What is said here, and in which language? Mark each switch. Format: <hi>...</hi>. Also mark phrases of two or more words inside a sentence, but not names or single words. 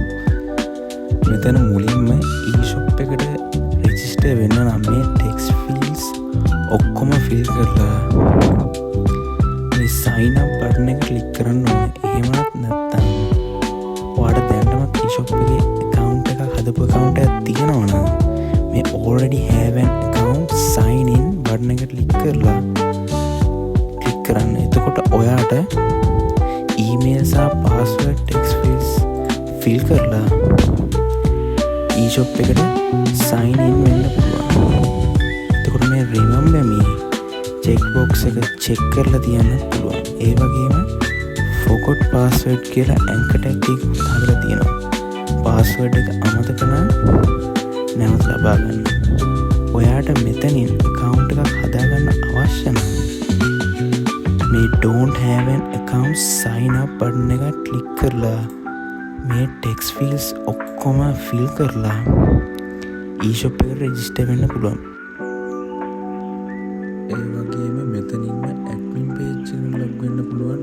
<si>මෙතන මුලින්ම e-shop එකට register වෙන්න නම් මේ</si> <en>text fields</en> <si>ඔක්කොම fill කරලා මේ</si> <en>sign up button</en> <si>එක click කරන්න ඕනේ. එහෙමත් නැත්නම් ඔයාලට දැනටමත් e-shop එකේ account එකක් හදපු account එකක් තියෙනවා නම් මේ</si> <en>already have an account sign in button</en> <si>එක click කරලා කරන්න. එතකොට ඔයාට email සහ password</si> <en>text fields</en> <si>fill කරලා e-shop එකට sign in වෙන්න පුළුවන්. එතකොට මේ</si> <en>remember me check box</en> <si>එක check කරලා තියන්න පුළුවන්. ඒ වගේම</si> <en>forgot password</en> <si>කියලා</si> <en>anchor tag</en> <si>එකක් හදලා තියෙනවා. password එක අමතක නම් නැවත ලබා ගන්න. ඔයාට මෙතනින් account එකක් හදාගන්න අවශ්‍ය නම් මේ</si> <en>don't have an account sign up button</en> <si>එක click කරලා මේ</si> <en>text fields</en> <si>ඔක්කොම fill කරලා e-shop එකට register වෙන්න පුළුවන්. ඒ වගේම මෙතනින්ම</si> <en>admin page</en> <si>එකට log වෙන්න පුළුවන්.</si>